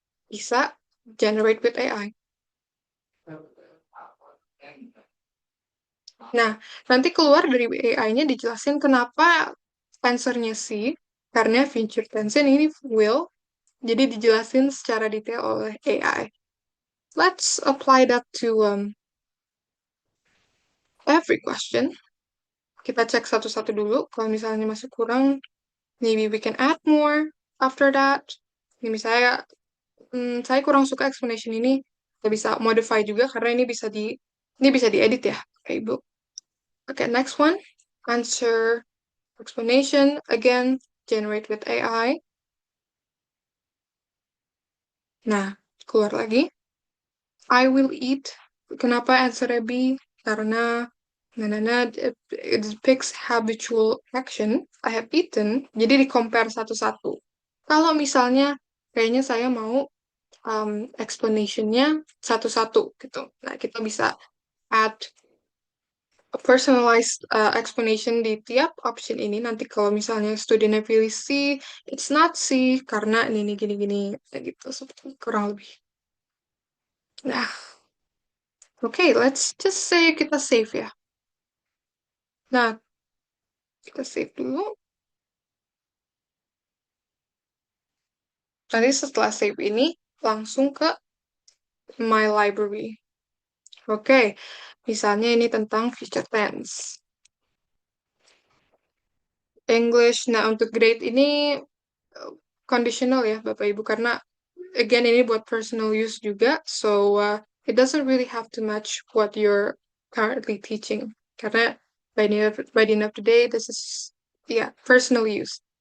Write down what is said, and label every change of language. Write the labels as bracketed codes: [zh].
[id] Bisa [en] generate with AI. [id] Nah, nanti keluar dari AI-nya dijelasin kenapa answer-nya C, karena future tense ini will, jadi dijelasin secara detail oleh AI. [en] Let's apply that to every question. [id] Kita cek satu-satu dulu. Kalau misalnya masih kurang, [en] maybe we can add more after that. [id] Ini misalnya, saya kurang suka explanation ini. Kita bisa modify juga karena ini bisa diedit ya, Bapak Ibu. [en] Okay, next one. Answer explanation. Again, generate with AI. [id] Nah, keluar lagi. [en] I will eat. [id] Kenapa answer B? Karena [en] it depicts habitual action. I have eaten. [id] Jadi di-compare satu-satu. Kalau misalnya kayaknya saya mau explanation-nya satu-satu gitu. Nah, kita bisa [en] add a personalized explanation [id] di tiap option ini. Nanti kalau misalnya studentnya pilih C, [en] it's not C [id] karena ini gini-gini gitu. Seperti kurang lebih. Nah, okay, [en] let's just say [id] kita save ya. Nah, kita save dulu. Nanti setelah save ini, langsung ke My Library. Oke, misalnya ini tentang future tense. English, nah untuk grade ini conditional ya Bapak Ibu, karena [en] again, [id] ini buat [en] personal use [id] juga, [en] so it doesn't really have to match what you're currently teaching. [id] Karena [en] by the end of the day, this is personal use.